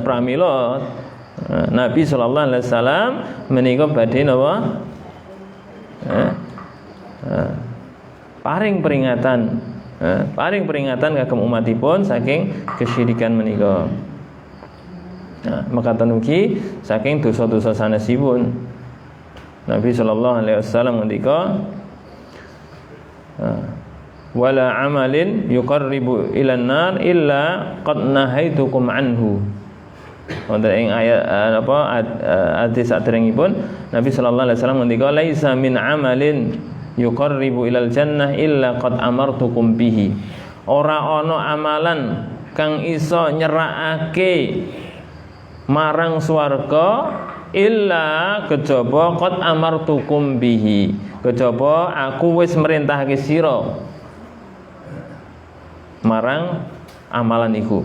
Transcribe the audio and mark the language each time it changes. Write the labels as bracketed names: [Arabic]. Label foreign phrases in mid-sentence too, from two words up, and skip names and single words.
[Javanese] Pramila Nabi [Arabic] صلى الله عليه وسلم [Javanese] menika badhe napa? Paring peringatan kagem umatipun saking kesyirikan menika. Nah, mekaten ugi saking dosa-dosa sanesipun. [Arabic] Nabi صلى الله عليه وسلم ngendika ولا عمل يقرب إلى النار إلا قد نهيتكم عنه. [Javanese] Wonten ing ayat hadis saderengipun [Arabic] Nabi صلى الله عليه وسلم ngendika ليس من عمل يقرب إلى الجنة إلا قد أمرتكم به. [Javanese] Ora ana amalan kang iso nyerakake marang swarga illa kejaba [Arabic] قد أمرتكم به. [Javanese] Kejaba aku wis merintahake sira marang amalan iku.